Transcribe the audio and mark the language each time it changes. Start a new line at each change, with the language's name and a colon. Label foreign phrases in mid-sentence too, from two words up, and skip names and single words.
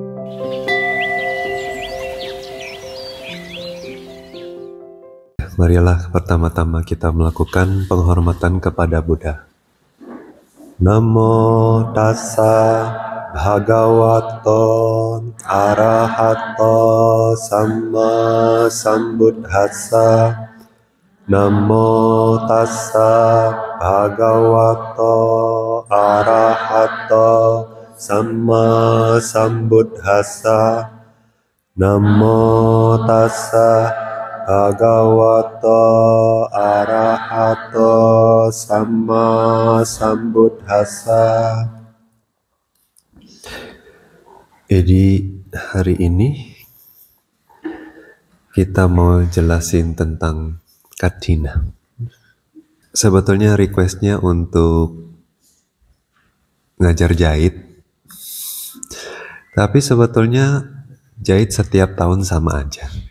Indonesian: Marilah pertama-tama kita melakukan penghormatan kepada Buddha.
Pali: Namo tassa bhagavato arahato samma sambuddhassa. Namo tassa bhagavato arahato samma sambuddhassa. Namo tassa bhagavato arahato samma sambuddhassa.
Indonesian: Jadi hari ini kita mau jelasin tentang Kathina. Sebetulnya requestnya untuk ngajar jahit, tapi sebetulnya jahit setiap tahun sama aja.